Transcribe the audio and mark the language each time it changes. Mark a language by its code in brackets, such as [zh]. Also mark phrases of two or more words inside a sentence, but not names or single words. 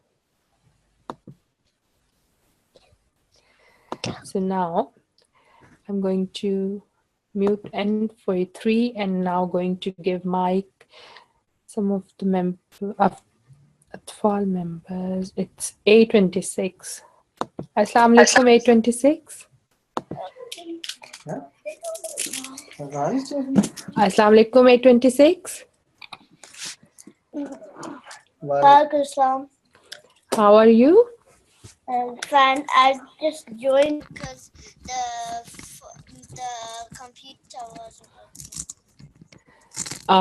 [en] So now I'm going to mute N for E3 and now going to give mic some of the Atfal members. It's A26. [ar] السلام عليكم A26. السلام عليكم A26. [en] Welcome. How are you? Fine. I just joined because the computer wasn't working.